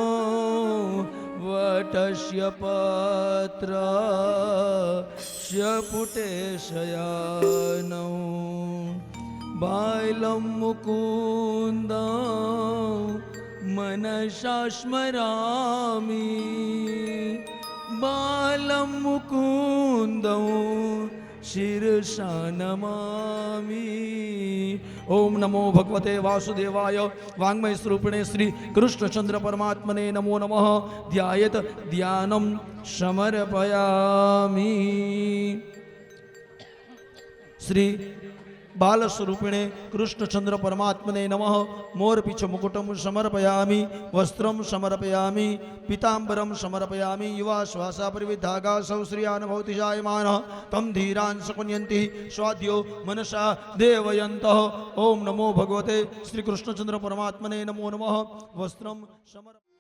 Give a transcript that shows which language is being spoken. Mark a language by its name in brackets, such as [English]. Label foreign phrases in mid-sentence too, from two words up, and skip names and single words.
[Sanskrit] वटस्य पत्रस्य पुटेशयानौ बालं मुकुन्दौ मनसा स्मरामि बालं मुकुन्दं शिरसा नमामि। ओम नमो भगवते वासुदेवाय वाङ्मय स्वरूपिणे श्री कृष्णचंद्र परमात्मने नमो नमः। ध्यायेत ध्यानं समर्पयामि। श्री બાલ સ્વરૂપિણે કૃષ્ણચંદ્ર પરમાત્મને નમઃ મોરપીછ મુકુટમ સમર્પયામિ વસ્ત્રમ સમર્પયામિ પીતાંબરમ સમર્પયામિ યુવા શ્વાસા પરિવિધાગા સૌ શ્રિયાન ભવતિ જાયમાન તમ ધીરાન સકુન્યંતિ સ્વાદ્યો મનસા દેવયંત ઓમ નમો ભગવતે શ્રી કૃષ્ણચંદ્ર પરમાત્મને નમો નમઃ વસ્ત્રમ સમર્પ